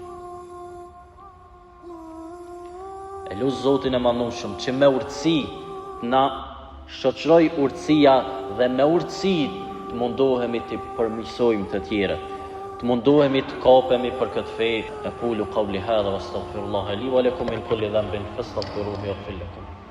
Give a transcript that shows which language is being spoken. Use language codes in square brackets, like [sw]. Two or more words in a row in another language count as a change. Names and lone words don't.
[sq] E lusë Zotin e manushëm që me urtësi na shoqëroj urtësia dhe me urtësi të mundohemi të përmisojmë të tjerët. Të mundohemi të kapemi për këtë fe. [ar] أقول قولي هذا وأستغفر الله لي ولكم من كل ذنب فاستغفروه يغفر لكم.